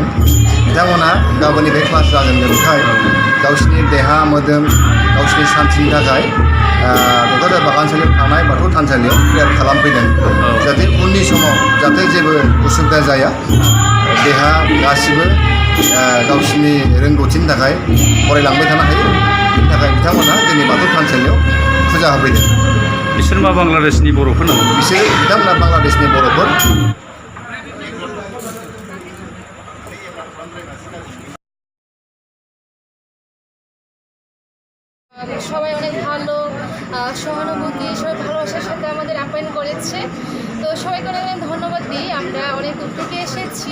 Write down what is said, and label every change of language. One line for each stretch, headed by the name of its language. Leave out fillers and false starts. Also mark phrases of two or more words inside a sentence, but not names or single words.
Bodo: बिथांमोनहा गाबोननिफ्राय क्लास जाजेननायखाय गावसिनि देहा मोदोम गावसिनि सान्थिनि थाखाय क'क्राझार बागानसालियाव थानाय बाथौ थानसालियाव प्रेयार खालामफैदों, जाहाथे उननि समाव जाहाथे जेबो उसुबिदा जाया, देहा गासिबो गावसिनि रोंगौथिनि थाखाय फरायलांबाय थानो हायो। बेनि थाखाय बिथांमोनहा जोंनि बाथौ थानसालियाव फुजा होफैदों। बिसोर मा बांलादेशनि बर'फोर नामा? बिथांमोना बांलादेशनि बर'फोर।
Bangla: সবাই অনেক ভালো সহানুভূতি, সবাই ভালোবাসার সাথে আমাদের আপ্যায়ন করেছে। তো সবাইকে অনেক ধন্যবাদ দিই। আমরা অনেক দূর থেকে এসেছি।